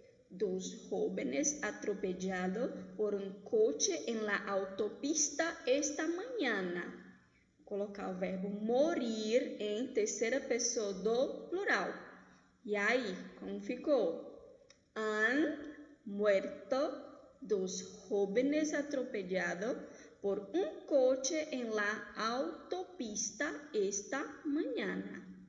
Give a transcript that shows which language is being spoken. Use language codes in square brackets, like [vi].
[es] Dos jóvenes atropellados por un coche en la autopista esta mañana. [pt] Vou colocar o verbo morir em terceira pessoa do plural. E aí, como ficou? [es] Han muerto dos jóvenes atropellados por un coche en la autopista esta mañana.